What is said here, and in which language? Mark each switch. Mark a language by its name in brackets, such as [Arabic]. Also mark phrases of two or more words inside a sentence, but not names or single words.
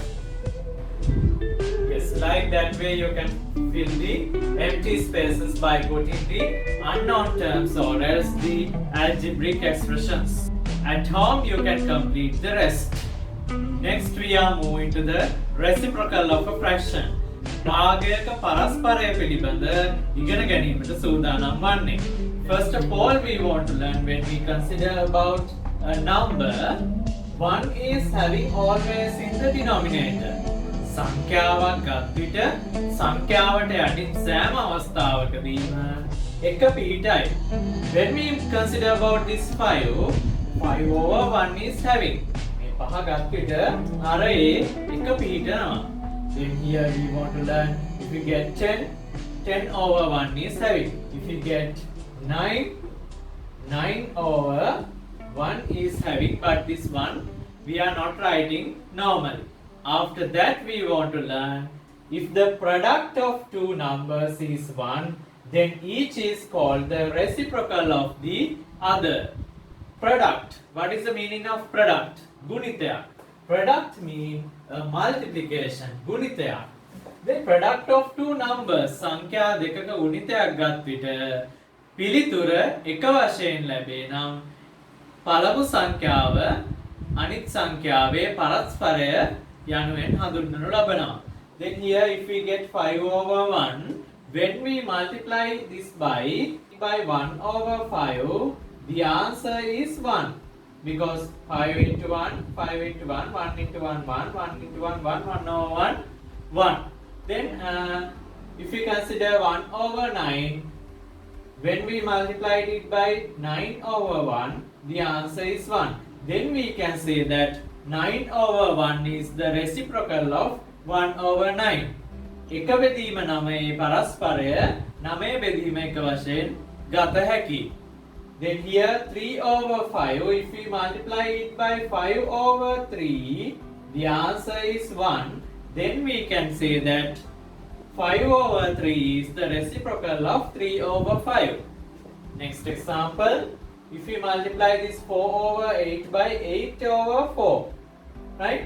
[English] Yes, like that way you can fill the empty spaces by putting the unknown terms or else the algebraic expressions. At home you can complete the rest. Next we are moving to the reciprocal of a fraction. [Sinhala] භාගයක පරස්පරය පිළිබඳ ඉගෙන ගැනීමට සූදානම් වන්නේ. [English] First of all, we want to learn when we consider about a number, one is having always in the denominator. [Sinhala] සංඛ්‍යාවක් ගත් විට සංඛ්‍යාවට යටින් සෑම අවස්ථාවකදීම එක පිටයි. [English] When we consider about this 5 over 1 is having. [Sinhala] මේ පහ ගත් විට අර ඒ එක පිටනවා. [English] Then here we want to learn if you get 10 over 1 is having. If you get 9 over 1 is having, but this one we are not writing normally. After that we want to learn if the product of two numbers is 1, then each is called the reciprocal of the other. Product. What is the meaning of product? [Sinhala] Gunitaya. [English] Product means multiplication. [Sinhala] Gunitaya. [English] The product of two numbers. [Sinhala] සංඛ්‍යා දෙකක ගුණිතයක් ගත් විට පිළිතුර එක වශයෙන් ලැබේ නම් පළමු සංඛ්‍යාව අනිත් සංඛ්‍යාවේ පරස්පරය යනුවෙන් හඳුන්වනු ලබනවා. [English] Then here if we get 5 over 1, when we multiply this by 1 over 5, the answer is 1. Because 5 into 1, 5 into 1, 1 into 1, 1, 1 into 1, 1, 1 over 1, 1. Then if we consider 1 over 9, when we multiplied it by 9 over 1, the answer is 1. Then we can say that 9 over 1 is the reciprocal of 1 over 9. [Sinhala] එක බෙදීම 9 පරස්පරය 9 බෙදීම එක වශයෙන් ගත හැකියි. [English] Then here 3 over 5, if we multiply it by 5 over 3, the answer is 1. Then we can say that 5 over 3 is the reciprocal of 3 over 5. Next example, if we multiply this 4 over 8 by 8 over 4, right?